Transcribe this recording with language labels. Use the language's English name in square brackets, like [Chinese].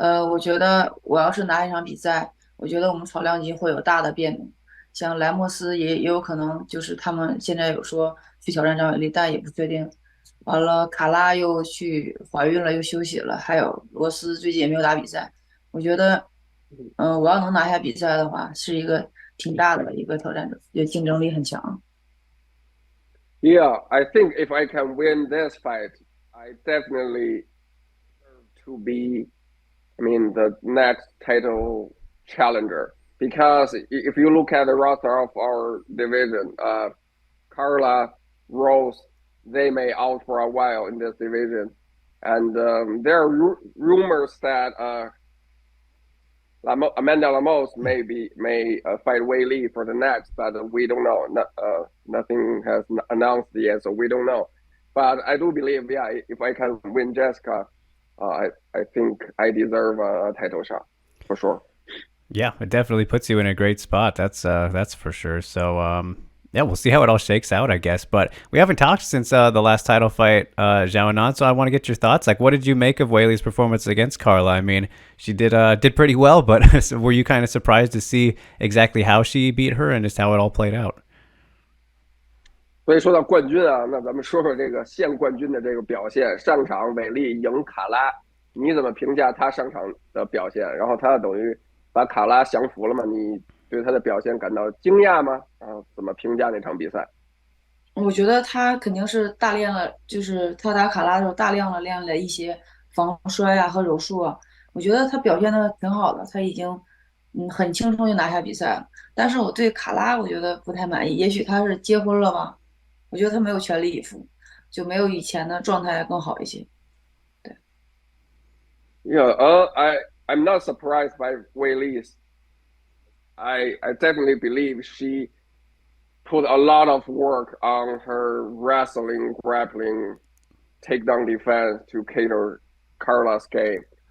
[Chinese] 我觉得我要是拿一场比赛，我觉得我们草量级会有大的变动，像莱莫斯也有可能就是他们现在有说去挑战张伟丽，但也不确定。完了，卡拉又去怀孕了，又休息了，还有罗斯最近也没有打比赛。我觉得，我要能拿下比赛的话，是一个挺大的一个挑战者，也竞争力很强。 [English] Yeah, I think if I can win this fight, I definitely deserve to be, I mean, the next title challenger. Because if you look at the roster of our division, Carla, Rose, they may out for a while in this division. And there are rumors that Amanda Lemos may fight Weili for the next, but we don't know. Nothing has announced yet, so we don't know. But I do believe, yeah, if I can win Jessica, I think I deserve a title shot for sure. Yeah, it definitely puts you in a great spot. That's for sure. So yeah, we'll see how it all shakes out, I guess. But we haven't talked since the last title fight, Xiaonan. So I want to get your thoughts. Like, what did you make of Weili's performance against Carla? I mean, she did pretty well, but were you kind of surprised to see exactly how she beat her and just how it all played out? [Chinese] 所以说到冠军啊，那咱们说说这个现冠军的这个表现。上场韦利赢卡拉，你怎么评价他上场的表现？然后他等于把卡拉降服了嘛？你对他的表现感到惊讶吗？然后怎么评价那场比赛？我觉得他肯定是大练了，就是他打卡拉的时候大量的练了一些防摔啊和柔术啊。我觉得他表现的挺好的，他已经很轻松就拿下比赛了。但是我对卡拉我觉得不太满意，也许他是结婚了吧，我觉得他没有全力以赴，就没有以前的状态更好一些。对， [English] Yeah, I'm not surprised by Weili's. I definitely believe she put a lot of work on her wrestling, grappling, takedown defense to cater Carla's game.